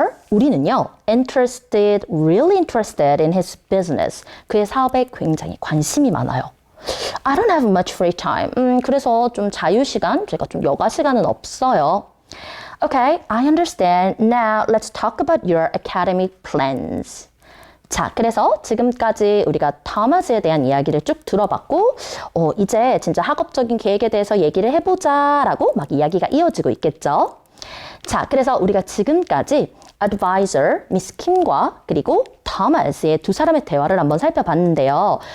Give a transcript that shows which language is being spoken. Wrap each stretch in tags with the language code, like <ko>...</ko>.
<ko>우리는요,</ko> <en>really interested in his business.</en> <ko>그의 사업에 굉장히 관심이 많아요.</ko> <en>I don't have much free time.</en> <ko>그래서 좀 자유시간, 제가 좀 여가 시간은 없어요.</ko> <en>Okay, I understand. Now let's talk about your academic plans.</en> <ko>자, 그래서 지금까지 우리가 토마스에 대한 이야기를 쭉 들어봤고 이제 진짜 학업적인 계획에 대해서 얘기를 해보자 라고 막 이야기가 이어지고 있겠죠. 자, 그래서 우리가 지금까지 advisor, 미스 킴과 그리고 토마스의 두 사람의 대화를 한번 살펴봤는데요.</ko>